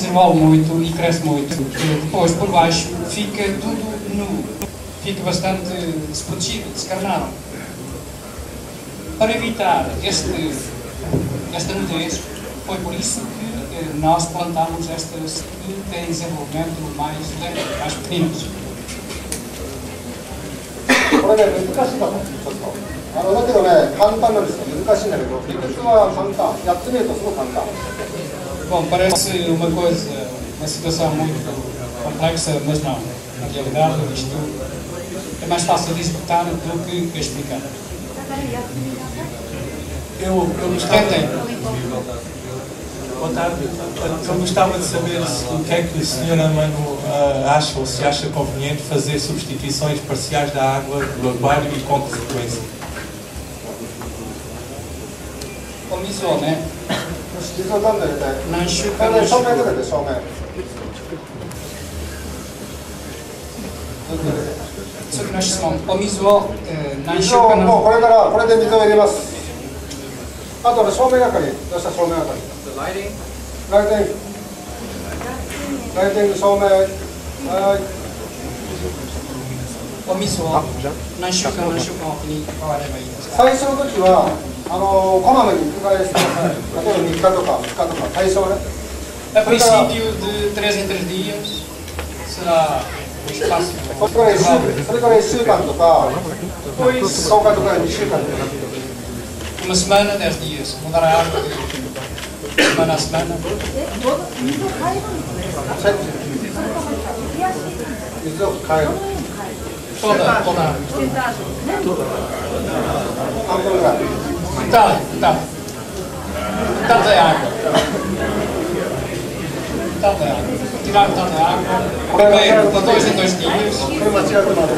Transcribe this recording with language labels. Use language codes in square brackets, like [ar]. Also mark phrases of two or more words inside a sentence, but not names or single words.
[pt] desenvolve muito e cresce muito, depois por baixo fica tudo nu, fica bastante desprotegido, descarnado. Para evitar esta nudez, foi por isso que nós plantámos estas que têm desenvolvimento mais lento, mais pequenos. [ja] これね、難しいかも、ちょっと。だけどね、簡単なんですよ。難しいんだけど、理屈は簡単。やってみるとすごく簡単。 [pt] Bom, parece uma coisa, uma situação muito complexa, mas não. Na realidade, isto é mais fácil de executar do que explicar. Eu Boa tarde. Eu gostava de saber o que é que o Sr. Amano acha, ou se acha conveniente fazer substituições parciais da água do aquário e com que frequência. Começou, né? Não enxuga. Isso que nós chamamos o miso, não enxuga. [ja] もうこれからこれで水を入れます。あと照明係、どうした照明係。ライティング照明。はい。お水を何週間おきに変わればいいですか。最初の時はこまめに繰り返してください。例えば3日とか2日とか最初はね。 [pt] A princípio de 3 em 3 dias será o espaço. [ja] それから1週間とか10日とか2週間とか。 [pt] Uma semana, 10 dias. Mudar a água de semana a semana. [ja] 水を変える。 [pt] Toda a água. Metade da água. Metade da água. Tirar metade da água. Primeiro, de 2 em 2 dias.